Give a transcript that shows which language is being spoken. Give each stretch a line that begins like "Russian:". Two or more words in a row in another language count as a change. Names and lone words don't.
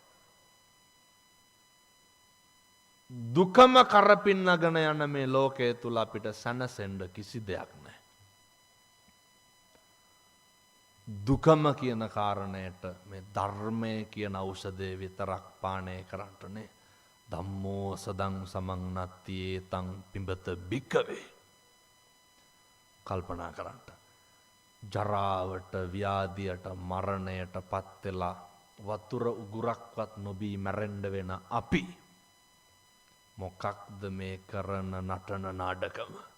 Sinhala: දුකම කරපින්නගෙන යන මේ ලෝකයේ තුල අපිට සැනසෙන්න කිසි දෙයක් නැහැ. දුකම කියන කාරණයට මේ ධර්මය කියන ඖෂධය විතරක් පානය කරන්නනේ.
Pali: ධම්මෝ සදං සමං නත්තියේ තං පිඹත බික්කවේ.
Sinhala: කල්පනා කරන්න. ජරාවට, ව්‍යාධියට, මරණයට පත් වෙලා වතුර උගුරක්වත් නොබී මැරෙන්න වෙන අපි මොකක්ද මේ කරන නටන නාඩගම?